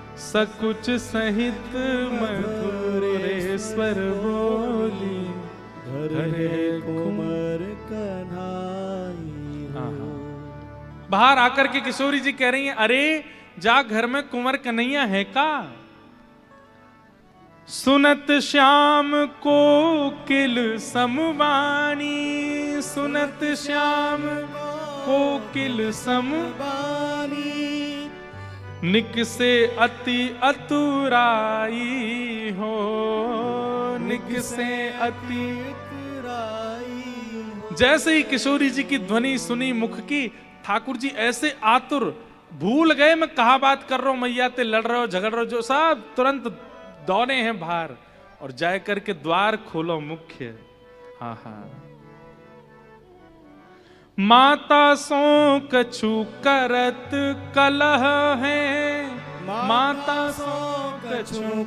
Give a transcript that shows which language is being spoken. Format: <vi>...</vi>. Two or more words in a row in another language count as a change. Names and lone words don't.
<bra>सकुच सहित मधुरे स्वर बोली हरे कुंवर कन्हाई हो।</bra> <hi>बाहर आकर के किशोरी जी कह रही हैं, अरे जा घर में कुंवर कन्हैया है का?</hi> <bra>सुनत श्याम कोकिल समवाणी, सुनत श्याम कोकिल समवाणी, निकसे अति अतुराई हो, निकसे अति अतुराई।</bra> <hi>जैसे ही किशोरी जी की ध्वनि सुनी मुख की, ठाकुर जी ऐसे आतुर, भूल गए मैं कहा बात कर रहा हूं, मैया ते लड़ रहे हो झगड़ रहे हो, जो सब तुरंत दौड़े हैं बाहर और जाए करके द्वार खोलो मुख्य।</hi> <bra>हाँ हाँ, माता सो कछु करत कलह है, माता सो कछु</bra>